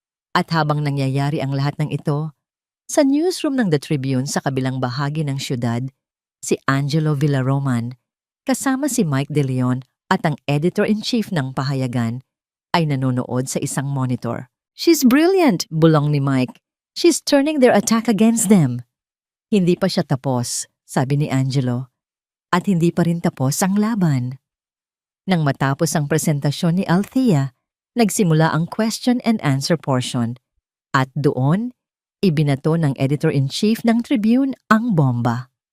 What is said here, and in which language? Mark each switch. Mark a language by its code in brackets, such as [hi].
[tl] At habang nangyayari ang lahat ng ito, sa newsroom ng The Tribune sa kabilang bahagi ng syudad, si Angelo Villaroman, kasama si Mike De Leon at ang editor-in-chief ng pahayagan, ay nanonood sa isang monitor. [en] "She's brilliant," [tl] bulong ni Mike. [en] "She's turning their attack against them." [tl] Hindi pa siya tapos, sabi ni Angelo. At hindi pa rin tapos ang laban. Nang matapos ang presentasyon ni Althea, nagsimula ang question and answer portion. At doon, ibinato ng editor-in-chief ng Tribune ang bomba.